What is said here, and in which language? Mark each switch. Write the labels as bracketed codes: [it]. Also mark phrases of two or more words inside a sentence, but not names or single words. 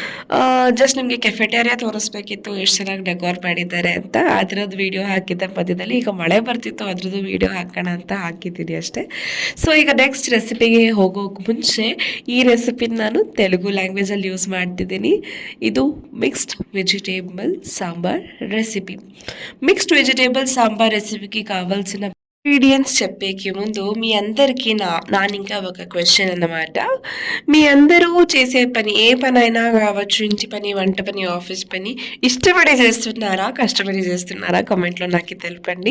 [kn] ಜಸ್ಟ್ ನಿಮಗೆ ಕೆಫೆಟೇರಿಯಾ ತೋರಿಸ್ಬೇಕಿತ್ತು, ಎಷ್ಟು ಚೆನ್ನಾಗಿ ಡೆಕೋರ್ ಮಾಡಿದ್ದಾರೆ ಅಂತ. ಅದರದ್ದು ವೀಡಿಯೋ ಹಾಕಿದ್ದೆ ಮಧ್ಯದಲ್ಲಿ. ಈಗ ಮಳೆ ಬರ್ತಿತ್ತು, ಅದ್ರದ್ದು ವೀಡಿಯೋ ಹಾಕೋಣ ಅಂತ ಹಾಕಿದ್ದೀನಿ ಅಷ್ಟೇ. ಸೊ ಈಗ [en] next recipe [kn] ಹೋಗೋಕೆ ಮುಂಚೆ ಈ ರೆಸಿಪಿನ ನಾನು ತೆಲುಗು ಲ್ಯಾಂಗ್ವೇಜಲ್ಲಿ ಯೂಸ್ ಮಾಡ್ತಿದ್ದೀನಿ. [en] ಇದು mixed vegetable sambar recipe. mixed vegetable [te] సాంబార్ రెసిపీకి కావాల్సిన ఇంగ్రీడియంట్స్ చెప్పేకి ముందు మీ అందరికీ నాని ఇంకా ఒక క్వశ్చన్ అన్నమాట. మీ అందరూ చేసే పని, ఏ పని అయినా కావచ్చు, ఇంటి పని, వంట పని, ఆఫీస్ పని, ఇష్టపడి చేస్తున్నారా, కష్టపడి చేస్తున్నారా, కామెంట్లో నాకు తెలపండి.